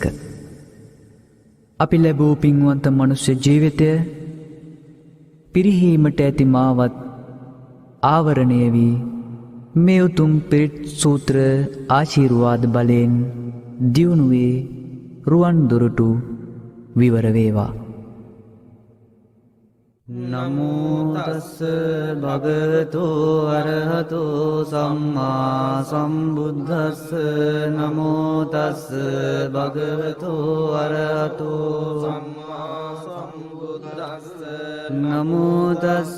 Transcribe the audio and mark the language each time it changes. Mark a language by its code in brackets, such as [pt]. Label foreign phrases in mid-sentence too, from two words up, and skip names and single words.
[si] අපි ලැබූ පින්වන්ත මනුෂ්‍ය ජීවිතය පිරිහීමට ඇති මාවත් ආවරණය වී මේ උතුම් පිරිත් සූත්‍ර ආශිර්වාද බලයෙන් දියුණුවේ රුවන් දොරටු විවර වේවා. [pi] නමෝ තස්ස භගවතු අරහතු සම්මා සම්බුද්දස්ස නමෝ තස්ස භගවතු අරහතු සම්මා සම්බුද්දස්ස නමෝ තස්ස